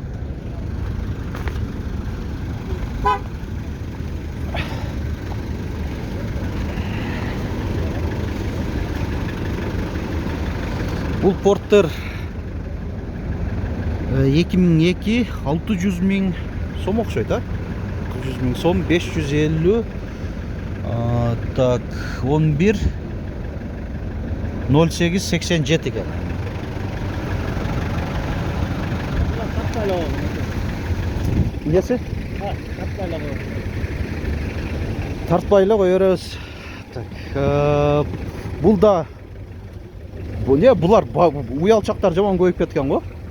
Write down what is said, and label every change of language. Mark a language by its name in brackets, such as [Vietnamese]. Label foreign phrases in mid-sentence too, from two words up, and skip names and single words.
[Kyrgyz] Бул портер 2002 600 000 сом окшойт, а? 600 000 сом 550 так 11 08 87 экен. [Kazakh] Несі? Тартпайлы қойырыз. Бұл да бұлар уялчақтар жаман көйіп кеткен ғой.